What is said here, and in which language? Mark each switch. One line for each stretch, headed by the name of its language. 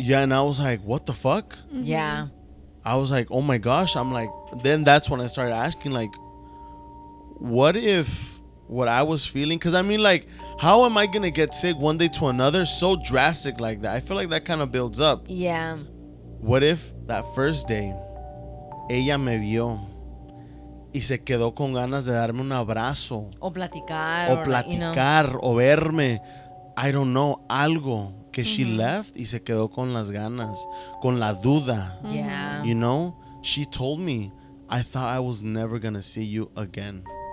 English: Yeah, and I was like, what the fuck? Yeah. I was like, oh my gosh. I'm like, then that's when I started asking, like, what if what I was feeling? Because I mean, like, how am I going to get sick one day to another so drastic like that? I feel like that kind of builds up. Yeah. What if that first day,
Spanish: ella me vio y se quedó con ganas de darme un abrazo? O platicar. O verme.
English: I don't know,
Spanish: algo. Que
English: she left
Spanish: y se quedó con las ganas, con la duda.
English: Yeah. She told me, I thought I was never going to see you again.